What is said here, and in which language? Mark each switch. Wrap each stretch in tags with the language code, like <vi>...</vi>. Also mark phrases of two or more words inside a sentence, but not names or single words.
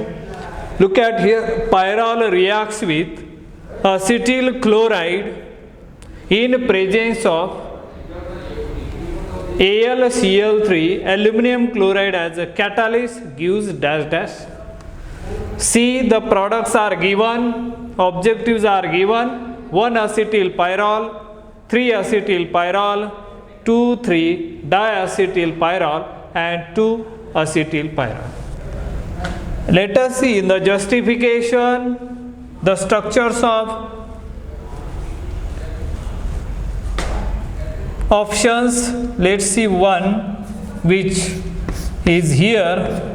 <en>Look at here, pyrrole reacts with acetyl chloride in presence of AlCl3, aluminum chloride as a catalyst gives dash dash. See, the products are given, objectives are given, 1 acetyl pyrrole, 3 acetyl pyrrole, 2, 3 diacetyl pyrrole and 2 acetyl pyrrole. Let us see in the justification the structures of options. Let's see one which is here.</en>